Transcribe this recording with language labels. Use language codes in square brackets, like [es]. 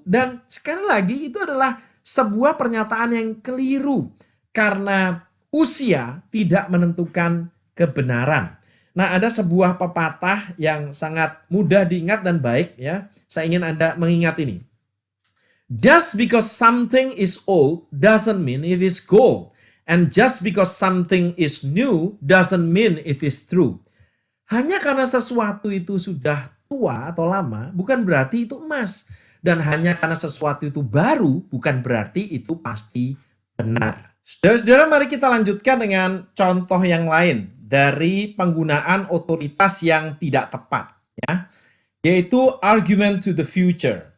[id] Dan sekali lagi itu adalah sebuah pernyataan yang keliru. Karena usia tidak menentukan kebenaran. Nah, ada sebuah pepatah yang sangat mudah diingat dan baik ya. Saya ingin Anda mengingat ini. [en] Just because something is old doesn't mean it is gold. And just because something is new doesn't mean it is true. [id] Hanya karena sesuatu itu sudah tua atau lama, bukan berarti itu emas. Dan hanya karena sesuatu itu baru, bukan berarti itu pasti benar. Saudara-saudara, mari kita lanjutkan dengan contoh yang lain dari penggunaan otoritas yang tidak tepat, ya, yaitu argument to the future.